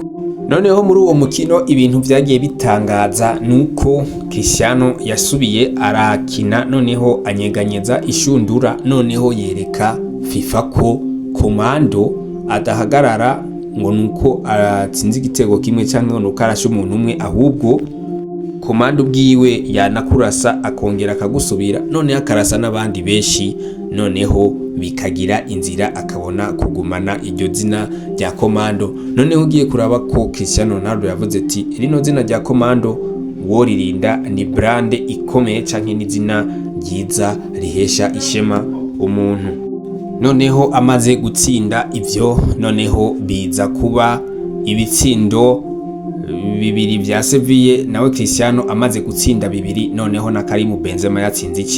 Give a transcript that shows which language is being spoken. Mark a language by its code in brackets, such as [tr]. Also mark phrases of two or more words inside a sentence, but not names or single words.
[rn] Noneho muri uwo mukino ibintu byagiye bitangaza nuko Cristiano yasubiye arakina, noneho anyeganyeza ishundura, noneho yereka FIFA ko komando adahagarara ngo nuko aratsinze igitego kimwe cyangwa nuko arashe umuntu umwe, ahubwo komando bwiwe yanakurasa akongera akagusubira, none akarasa n'abandi benshi, noneho bikagira inzira akabona kugumana iryo zina rya komando. Noneho ugiye kuraba ko Cristiano Ronaldo yavuze ati rino zina rya komando woririnda, ni brand ikomeye canke ni zina ryiza rihesha ishema umuntu. Noneho amaze gutsinda ivyo, noneho biza kuba ibitsindo 2 vya Sevilla, nawe Cristiano amaze gutsinda 2, noneho na Karim Benzema yatsinze ice.